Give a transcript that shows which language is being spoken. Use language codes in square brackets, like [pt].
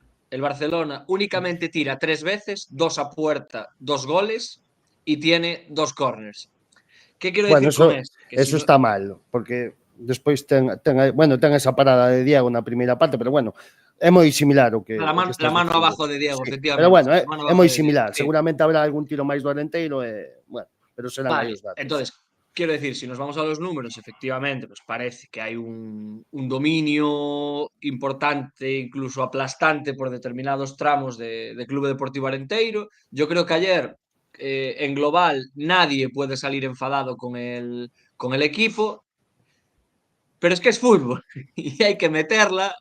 [es] El Barcelona únicamente tira 3 veces, 2 a puerta, 2 goles, y tiene 2 corners. ¿Qué quiero decir con esto? Que eso está mal, [gl] porque despois ten esa parada de Diego na primeira parte, pero bueno, é moi similar o que... [es] La mano abajo de Diego, sí, efectivamente. [gl] Pero bueno, é moi similar. Seguramente habrá algún tiro máis do Arenteiro, bueno, pero serán aí os datos. [es] Entonces, quiero decir, si nos vamos a los números, efectivamente, pues parece que hay un dominio importante, incluso aplastante por determinados tramos de Club Deportivo Arenteiro. Yo creo que ayer, en global, nadie puede salir enfadado con el equipo, pero es que es fútbol y hay que meterla.